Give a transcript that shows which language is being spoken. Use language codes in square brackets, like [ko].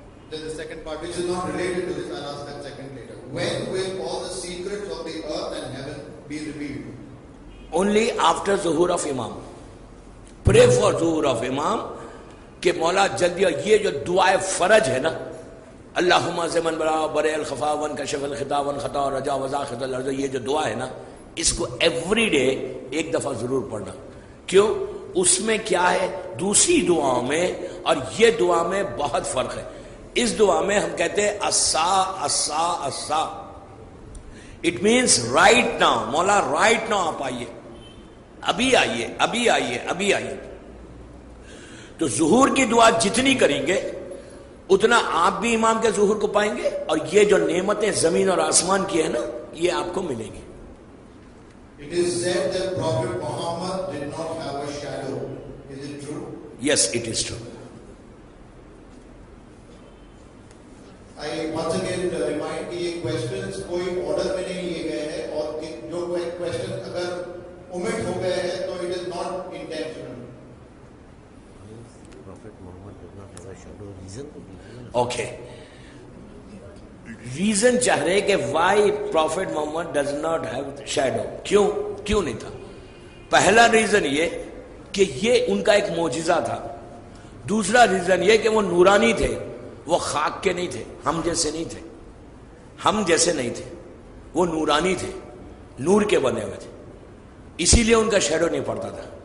[en] Then the second part, which is not related to this, I'll ask that second later. When will all the secrets of the earth and heaven be revealed? Only after Zuhur of Imam. Pray for Zuhur of Imam [ur] کہ مولا جلدی. یہ جو دعائے fridge ہے نا, [ar] اللہم زمن برا برے الخفا ون کشف الخطا ون خطا رجا وزاخت الارض, [ur] یہ جو دعا ہے نا, اس کو ایوری ڈے ایک دفعہ ضرور پڑھنا. کیوں؟ اس میں کیا ہے, دوسری دعاؤں میں اور یہ دعا میں بہت فرق ہے. اس دعا میں ہم کہتے ہیں اسا اسا اسا, [en] it means right now, [ur] مولا رائٹ ناؤ آپ آئیے, ابھی آئیے, ابھی آئیے, ابھی آئیے. تو ظہور کی دعا جتنی کریں گے اتنا آپ بھی امام کے ظہور کو پائیں گے, اور یہ جو نعمتیں زمین اور آسمان کی ہے نا, یہ آپ کو ملیں گی. [en] It is said that Prophet Muhammad did not have a shadow. Is it true? Yes, it is true. I once again remind [ur] کہ یہ questions کوئی order میں نہیں لیے گئے ہیں, اور جو questions اگر omit ہو گئے ہیں تو [en] it is not intentional. Prophet Muhammad did not have a shadow. Reason? Okay. [ur] Reason چاہ رہے کہ [en] why prophet Muhammad does not have shadow, [ur] کیوں نہیں تھا. پہلا ریزن یہ کہ یہ ان کا ایک معجزہ تھا. دوسرا ریزن یہ کہ وہ نورانی تھے, وہ خاک کے نہیں تھے, ہم جیسے نہیں تھے, ہم جیسے نہیں تھے, وہ نورانی تھے, نور کے بنے ہوئے تھے, اسی لیے ان کا شیڈو نہیں پڑتا تھا.